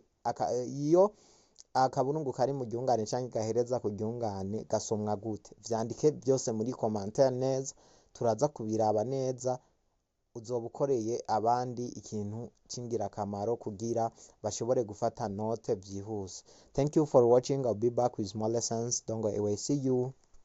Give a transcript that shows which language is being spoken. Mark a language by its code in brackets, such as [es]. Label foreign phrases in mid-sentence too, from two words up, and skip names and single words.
[rn] Iyo akaburungu kari mu ryungane canke gahereza ku ryungane gasomwa gute? Vyandike byose muri commentaire neza, turaza kubiraba neza. Uzobukoreye abandi ikintu c'ingirakamaro kugira bashobore gufata note vyihuse. [en] Thank you for watching. I'll be back with more lessons. Don't go away. See you.